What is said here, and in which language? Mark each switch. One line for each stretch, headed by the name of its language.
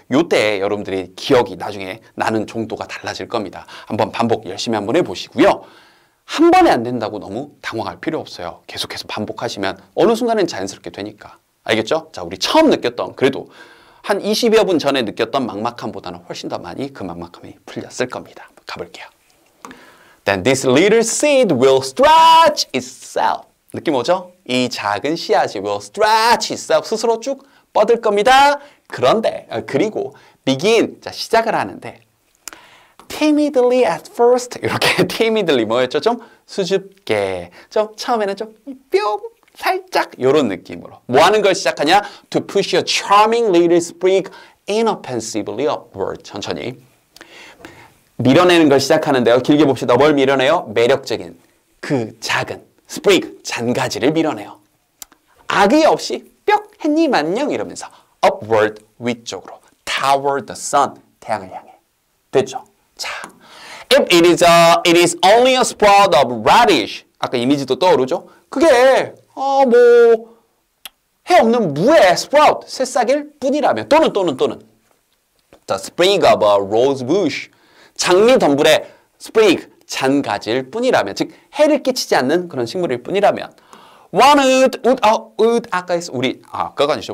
Korean: 요때 여러분들의 기억이 나중에 나는 정도가 달라질 겁니다. 한번 반복 열심히 한번 해보시고요. 한 번에 안 된다고 너무 당황할 필요 없어요. 계속해서 반복하시면 어느 순간엔 자연스럽게 되니까. 알겠죠? 자, 우리 처음 느꼈던 그래도 한 20여 분 전에 느꼈던 막막함보다는 훨씬 더 많이 그 막막함이 풀렸을 겁니다. 가볼게요.
English: Then this little seed will stretch itself.
Korean: 느낌 오죠? 이 작은 씨앗이
English: will stretch itself.
Korean: 스스로 쭉 뻗을 겁니다. 그런데 그리고 begin. 자, 시작을 하는데
English: timidly at first.
Korean: 이렇게 timidly 뭐였죠? 좀 수줍게. 좀 처음에는 좀 뿅 살짝 이런 느낌으로. 뭐 하는 걸 시작하냐?
English: To push your charming little sprig inoffensively upward.
Korean: 천천히. 밀어내는 걸 시작하는데요. 길게 봅시다. 뭘 밀어내요? 매력적인 그 작은 sprig, 잔가지를 밀어내요. 악의 없이 뿅 햇님 안녕 이러면서 upward 위쪽으로
English: toward the sun
Korean: 태양을 향해. 됐죠?
English: 자, if it is only a sprout of radish.
Korean: 아까 이미지도 떠오르죠? 그게 뭐 해 없는 무의 sprout 새싹일 뿐이라면 또는
English: the sprig of a rose bush.
Korean: 장미 덤불의 sprig 잔가지일 뿐이라면 즉 해를 끼치지 않는 그런 식물일 뿐이라면 one would 아까 우리 아까가 아니죠.